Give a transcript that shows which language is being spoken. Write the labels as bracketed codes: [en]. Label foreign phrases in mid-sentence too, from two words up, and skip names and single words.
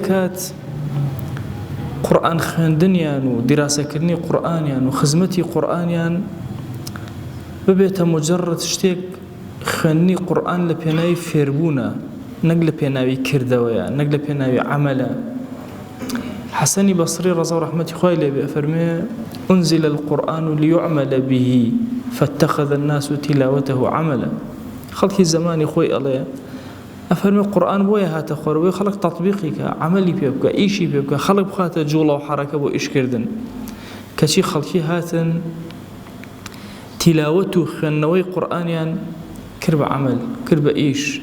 [ckb] ئەکات قورئان خوێندنیان و دیراسەکردنی قورئانیان و خزمەتی قورئانیان ببێتە مجرد شتێک خوێندنی قورئان لە پێناوی فێربوونە نەک لە پێناوی کردەوەیە نەک لە پێناوی عەمەلە حسنی بصری رضا و رحمتی خوای لێبێ ئەفەرمێ [ar] أنزل القرآن ليعمل به فاتخذ الناس تلاوته عملا [ckb] خەڵکی زمانی خۆی ئەڵێ ئەفەرمێ قورئان بۆیە هاتە خوارەوەی خەڵک تەطبیقی کە عەمەلی پێ بکە ئیشی پێ بکە خەڵک بخاتە جوڵە و حەرەکە بۆ ئیشکردن کەچی خەڵکی هاتن تیلاوەت و خوێندنەوەی قورئانیان کرد بە عەمەل کرد بە ئیش